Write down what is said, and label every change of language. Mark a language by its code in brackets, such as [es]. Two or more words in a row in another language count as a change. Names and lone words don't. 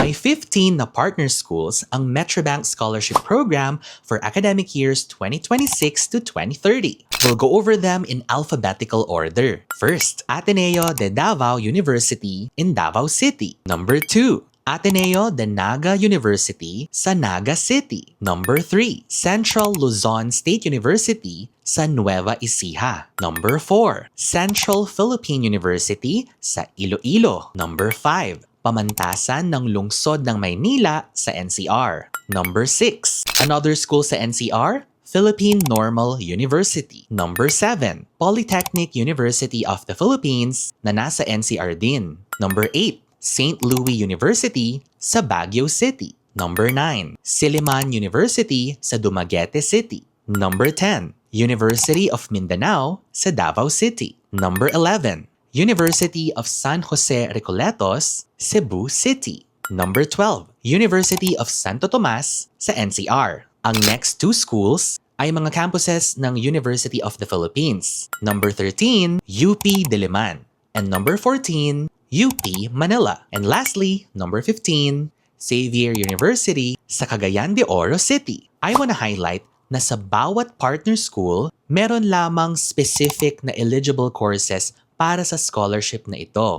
[tl] May 15 na partner schools ang Metrobank Scholarship Program [en] for academic years 2026 to 2030. We'll go over them in alphabetical order. First, Ateneo de Davao University in Davao City. Number 2, Ateneo de Naga University sa Naga City. Number 3, Central Luzon State University sa Nueva Ecija. Number 4, Central Philippine University sa Iloilo. Number 5, Pamantasan ng Lungsod ng Maynila sa NCR. Number 6, another school sa NCR, Philippine Normal University. Number 7, Polytechnic University of the Philippines na nasa NCR din. Number 8, St. Louis University sa Baguio City. Number 9, Silliman University sa Dumaguete City. Number 10, University of Mindanao sa Davao City. Number 11, University of San Jose Recoletos, Cebu City. Number 12, University of Santo Tomas sa NCR. [tl] Ang next two schools ay mga campuses ng University of the Philippines. [en] Number 13, UP Diliman. And number 14, UP Manila. And lastly, number 15, Xavier University sa Cagayan de Oro City. I want to highlight [tl] na sa bawat partner school, meron lamang specific na [en] eligible courses [tl] para sa scholarship na ito.